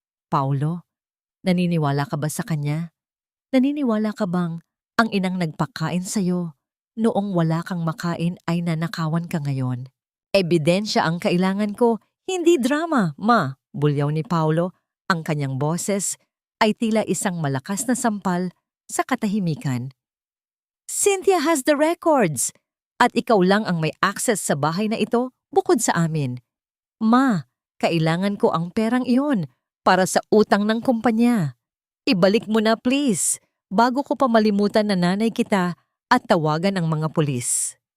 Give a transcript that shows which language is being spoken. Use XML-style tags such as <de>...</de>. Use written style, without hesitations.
<tl>Paulo, naniniwala ka ba sa kanya? Naniniwala ka bang ang inang nagpakain sa'yo noong wala kang makain ay nanakawan ka ngayon? Ebidensya ang kailangan ko, hindi drama, ma. Bulyaw ni Paulo, ang kanyang boses ay tila isang malakas na sampal sa katahimikan.</tl> <en>Cynthia has the records!</en> <tl>At ikaw lang ang may access sa bahay na ito bukod sa amin. Ma, kailangan ko ang perang iyon para sa utang ng kumpanya. Ibalik mo na please, bago ko pa malimutan na nanay kita at tawagan ang mga pulis.</tl>